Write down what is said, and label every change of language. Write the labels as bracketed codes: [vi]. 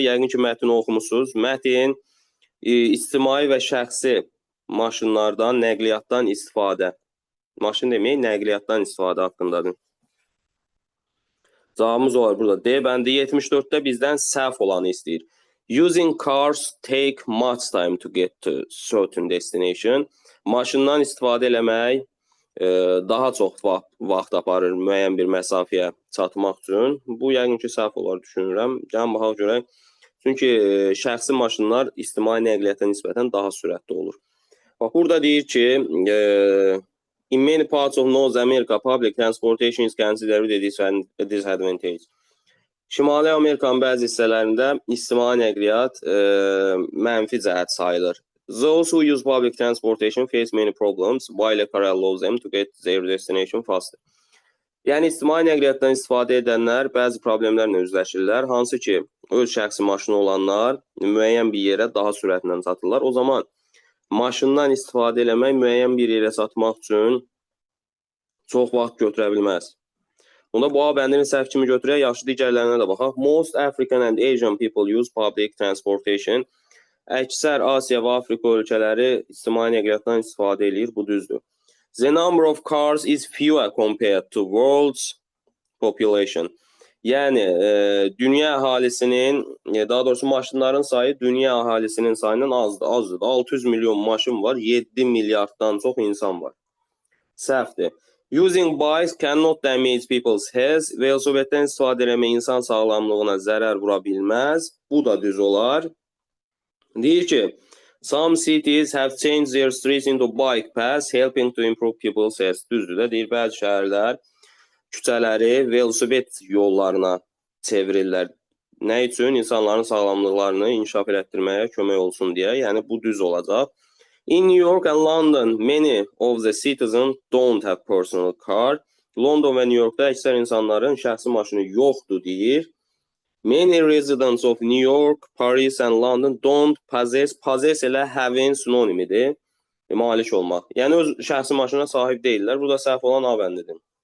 [az] Yəqin ki, mətni oxumusunuz. Mətn ictimai və şəxsi maşınlardan, nəqliyyatdan istifadə. Maşın demək, nəqliyyatdan istifadə haqqındadır. Cavabımız olar burada. D bəndi 74-də bizdən səhv olanı istəyir. [en] Using cars take much time to get to certain destination. [az] Maşından istifadə eləmək daha çox vaxt aparır müəyyən bir məsafəyə çatmaq üçün. Bu, yəqin ki, səhv olar düşünürəm. Gəlin, baxaq görək. Çünki şəxsi maşınlar ictimai nəqliyyata nisbətən daha sürətli olur. Bax, burada deyir ki, [en] in many parts of North America, public transportation is considered a disadvantage. [az] Şimali Amerikanın bəzi hissələrində ictimai nəqliyyat mənfi cəhət sayılır. [en] Those who use public transportation face many problems, while a car allows them to get their destination faster. [az] Yəni, ictimai nəqliyyatdan istifadə edənlər bəzi problemlərlə üzləşirlər, hansı ki, öz şəxsi maşını olanlar müəyyən bir yerə daha sürətlə çatırlar. O zaman maşından istifadə eləmək müəyyən bir yerə çatmaq üçün çox vaxt götürə bilməz. Onda bu bəndini səhv kimi götürək, yaxşı digərlərinə də baxaq. [en] Most African and Asian people use public transportation. [az] Əksər Asiya və Afrika ölkələri ictimai nəqliyyatdan istifadə edir, bu düzdür. [en] The number of cars is fewer compared to world's population. [az] Yəni, dünya əhalisinin, daha doğrusu maşınların sayı dünya əhalisinin sayından azdır. 600 milyon maşın var, 7 milyarddan çox insan var. Səhvdir. [en] Using bikes cannot damage people's health. [az] Velosipeddən istifadə eləmək insan sağlamlığına zərər vura bilməz. Bu da düz olar. Deyir ki, [en] some cities have changed their streets into bike paths, helping to improve people's health. [az] Düzdür də, deyir, bəzi şəhərlər küçələri velosiped yollarına çevirirlər. Nə üçün? İnsanların sağlamlıqlarını inkişaf elətdirməyə kömək olsun deyə. Yəni, bu düz olacaq. [en] In New York and London, many of the citizens don't have personal car. [az] London və New Yorkda əksər insanların şəxsi maşını yoxdur deyir. [en] Many residents of New York, Paris and London don't possess elə having [az] sinonimidir. Malik olmaq. Yəni, öz şəxsi maşına sahib deyirlər. Bu da səhv olan A bəndidir.